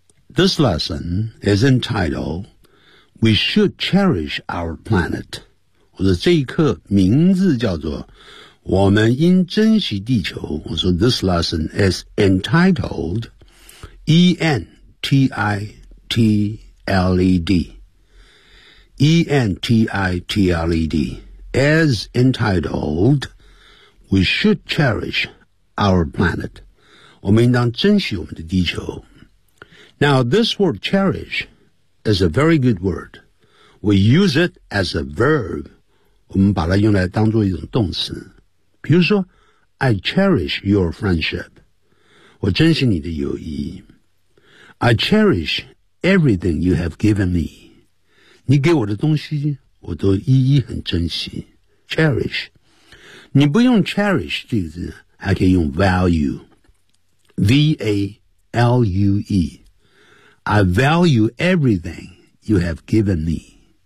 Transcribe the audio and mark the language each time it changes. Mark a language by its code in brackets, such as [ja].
[en] This lesson is entitled, We Should Cherish Our Planet. [zh] 我说这一课名字叫做我们应珍惜地球。我说 [en] This lesson is entitled,E-N-T-I-T-L-E-D E-N-T-I-T-L-E-D As entitled We should cherish our planet [zh] 我们应当珍惜我们的地球 [en] Now this word cherish is a very good word We use it as a verb [zh] 我们把它用来当作一种动词比如说 [en] I cherish your friendship [zh] 我珍惜你的友谊 [en] I cherish everything you have given me. [zh] 你给我的东西我都一一很珍惜。 Cherish. 你不用 cherish 这个字还可以用 value. [en] V-A-L-U-E. I value everything you have given me.